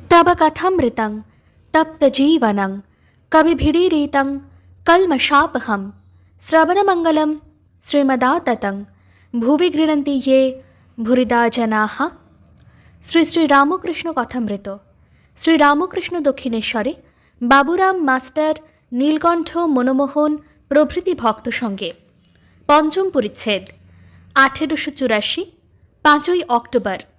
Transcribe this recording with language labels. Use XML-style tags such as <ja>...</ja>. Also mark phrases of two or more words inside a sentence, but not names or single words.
<sa>तव कथमृतं तप्तजीवनं कविभिरीरितं कल्मषापहं श्रवणमङ्गलं श्रीमदाततं भुवि गृह्णन्ति ये भूरिदा जनाः।</sa> <bn>শ্রী শ্রী রামকৃষ্ণ কথামৃত। শ্রীরামকৃষ্ণ দক্ষিণেশ্বরে বাবুরাম মাস্টার, নীলকণ্ঠ, মনমোহন প্রভৃতি ভক্ত সঙ্গে পঞ্চম পরিচ্ছেদ, 1884, 5ই অক্টোবর।</bn>